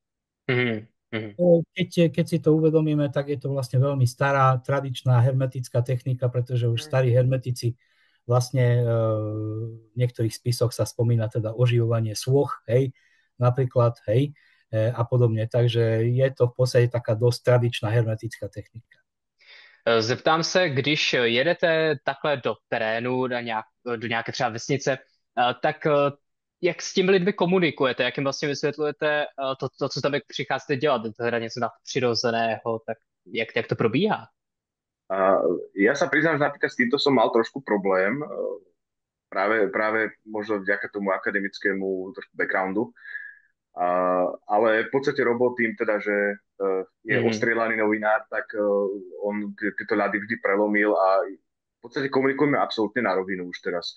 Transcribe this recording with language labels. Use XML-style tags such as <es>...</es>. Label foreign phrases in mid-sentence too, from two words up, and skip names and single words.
<sk>Keď si to uvedomíme, tak je to vlastne veľmi stará, tradičná hermetická technika, pretože už starí hermetici vlastne v niektorých spisoch sa spomína teda oživovanie sôch, hej, napríklad, hej, a podobne. Takže je to v podstate taká dosť tradičná hermetická technika.</sk> <cs>Zeptám se, když jedete takhle do terénu, do nějaké třeba vesnice, tak jak s těmi lidmi komunikujete, jak jim vlastně vysvětlujete to, co tam přicházíte dělat, to je něco nadpřirozeného, tak jak to probíhá?</cs> <sk>Ja sa priznám, že napríklad s týmto som mal trošku problém, práve možno vďaka tomu akademickému trošku backgroundu, ale v podstate robot tým teda, že je ostrieľaný novinár, tak on tieto ľady vždy prelomil a v podstate komunikujeme absolútne na rovinu už teraz.</sk>